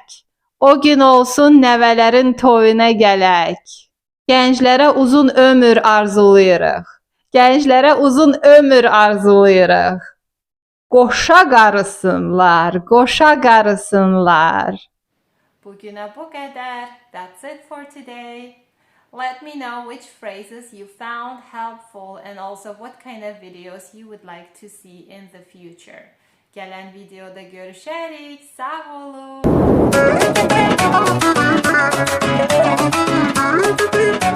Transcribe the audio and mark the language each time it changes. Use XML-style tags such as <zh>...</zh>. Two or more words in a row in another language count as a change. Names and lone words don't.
<az>O gün olsun nəvələrin toyuna gələk. Gənclərə uzun ömür arzulayırıq. Gənclərə uzun ömür arzulayırıq. Qoşa qarısınlar, qoşa qarısınlar. Bugünə bu qədər.</az> <en>That's it for today. Let me know which phrases you found helpful and also what kind of videos you would like to see in the future.</en> <az>Gələn videoda görüşərik. Sağ olun.</az>